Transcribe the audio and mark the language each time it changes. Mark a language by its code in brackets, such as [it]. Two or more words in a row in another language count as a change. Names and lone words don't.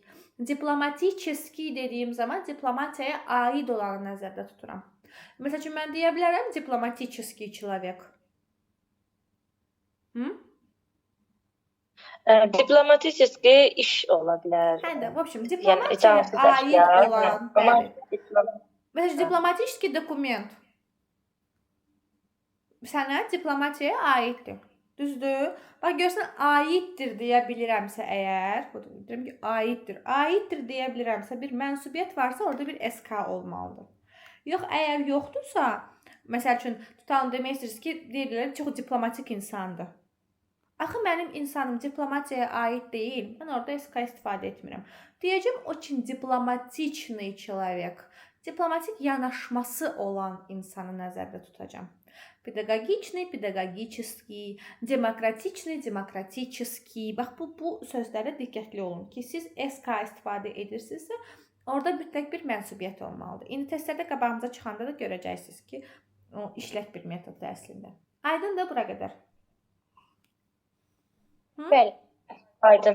[az] Diplomatический dediyim zaman diplomatiyaya aid olanı nəzərdə tuturam. [ru] Məsəl üçün mən deyə bilərəm дипломатический человек. [az] Diplomatический iş ola bilər. Hə də, [ru] в общем, [az] Yəni, diplomatiyaya aid olan, bəli. Amma Məsələn, [ru] дипломатический документ [az] sənə diplomatiyaya aiddir. Düzdür? Bax, görsən, aiddir deyə bilirəmsə əgər, deyirəm ki, aiddir. Aiddir deyə bilirəmsə, bir mənsubiyyət varsa, orada bir SK olmalıdır. Yox, əgər yoxdursa, məsəl üçün, tutalım demək istəyirsiniz ki, deyirlər, çox diplomatik insandır. Axı, mənim insanım diplomatiyaya aid deyil. Mən orada SK istifadə etmirəm. Deyəcəm, [ru] очень diplomatичный человек. [az] Diplomatik yanaşması olan insanı nəzərdə tutacam. [ru] Pedaqogичный, pedaqogический, demokratiçный, demokratiçiский. [az] Bax, bu sözlərə diqqətli olun ki, siz SK istifadə edirsinizsə, orada mütləq bir mənsubiyyət olmalıdır. İndi testlərdə qabağımıza çıxanda da görəcəksiniz ki, o işlək bir metoddur əslində. Aydın da bura qədər. Bəli. aydın.